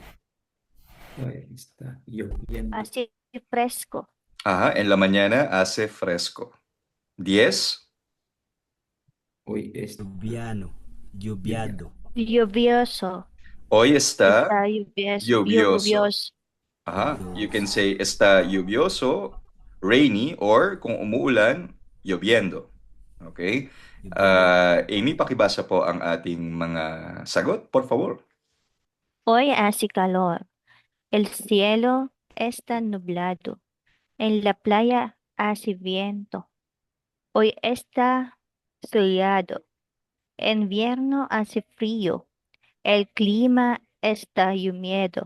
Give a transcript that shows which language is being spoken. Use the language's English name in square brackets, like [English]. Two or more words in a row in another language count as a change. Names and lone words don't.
[Spanish] Hoy está lloviendo. Así fresco. Ajá, en la mañana hace fresco. 10. Hoy está Lluviano. Lluviado. Lluvioso. Hoy está Está lluvioso. lluvioso. Lluvioso. Ajá, [English] you can say [Spanish] está lluvioso, [Filipino] rainy, or kung umuulan, lloviendo. Okay? Amy, pakibasa po ang ating mga sagot, [Spanish] por favor. Hoy hace calor. El cielo está nublado. En la playa hace viento. Hoy está soleado. En invierno hace frío. El clima está húmedo.